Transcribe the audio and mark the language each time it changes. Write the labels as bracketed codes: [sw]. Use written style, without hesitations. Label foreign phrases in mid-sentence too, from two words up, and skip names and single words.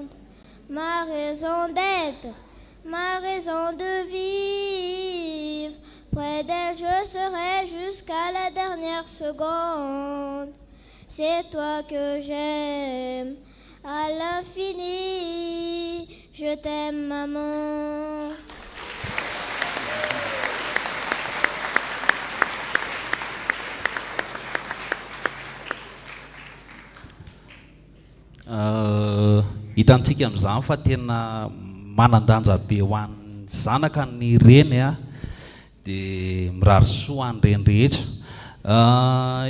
[fr] Ma raison d'être, ma raison de vivre. Près d'elle je serai jusqu'à la dernière seconde. C'est toi que j'aime à l'infini. Je t'aime maman. [mg] Hitantsika amin'izany fa tena manandanja be ho an'ny zanaka ny reny dia mirary soa any reny rehetra.